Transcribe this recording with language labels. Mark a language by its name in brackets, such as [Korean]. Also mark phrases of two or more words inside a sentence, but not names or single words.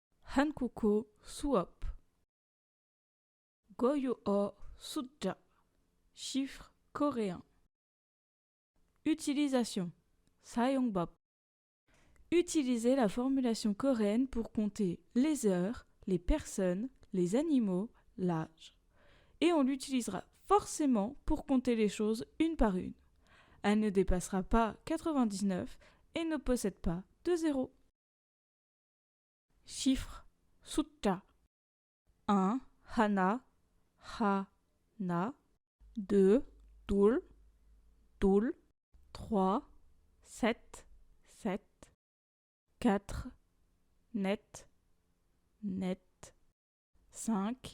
[Korean] 한국어 수업 고유어 숫자 [French] chiffre coréen. Utilisation 사용법. Utilisez la formulation coréenne pour compter les heures, les personnes, les animaux, l'âge. Et on l'utilisera forcément pour compter les choses une par une. Elle ne dépassera pas 99 et ne possède pas de zéro. Chiffre 숫자 1. [Korean] 하나, 하나 2. 둘, 둘 3. sept, sept 4. 넷, 넷 5.